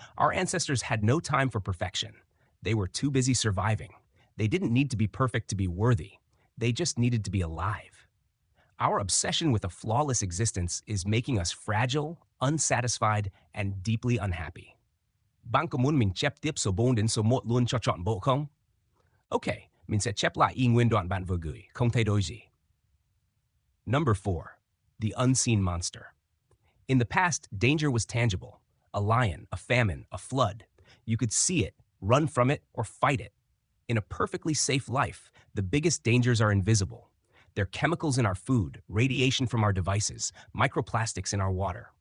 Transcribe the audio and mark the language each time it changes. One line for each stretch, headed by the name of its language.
English: Our ancestors had no time for perfection. They were too busy surviving. They didn't need to be perfect to be worthy. They just needed to be alive. Our obsession with a flawless existence is making us fragile, unsatisfied, and deeply unhappy.
Vietnamese: Bạn có muốn mình chép tiếp số 4 đến số 1 luôn cho trọn bộ không? Okay, mình sẽ chép lại y nguyên đoạn bạn vừa gửi, không thay đổi gì.
English: Number 4, the unseen monster. In the past, danger was tangible. A lion, a famine, a flood. You could see it, run from it, or fight it. In a perfectly safe life, the biggest dangers are invisible. They're chemicals in our food, radiation from our devices, microplastics in our water.